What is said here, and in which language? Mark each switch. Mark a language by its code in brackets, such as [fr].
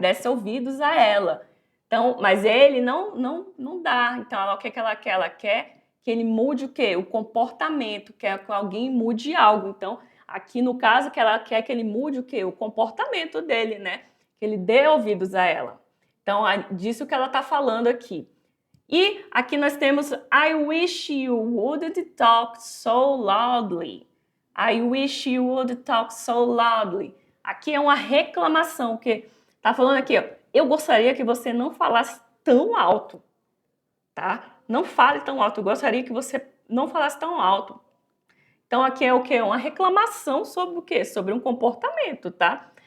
[pt] Desse ouvidos a ela. Então, mas ele não dá. Então, o que ela quer? Ela quer que ele mude o quê? O comportamento, quer que alguém mude algo. Então, aqui no caso, que ela quer que ele mude o quê? O comportamento dele, né? Que ele dê ouvidos a ela. Então, é disso que ela está falando aqui. E aqui nós temos [en] I wish you wouldn't talk so loudly. I wish you would talk so loudly. [pt] Aqui é uma reclamação, que tá falando aqui, ó, eu gostaria que você não falasse tão alto, tá? Não fale tão alto, eu gostaria que você não falasse tão alto. Então aqui é o quê? Uma reclamação sobre o quê? Sobre um comportamento, tá?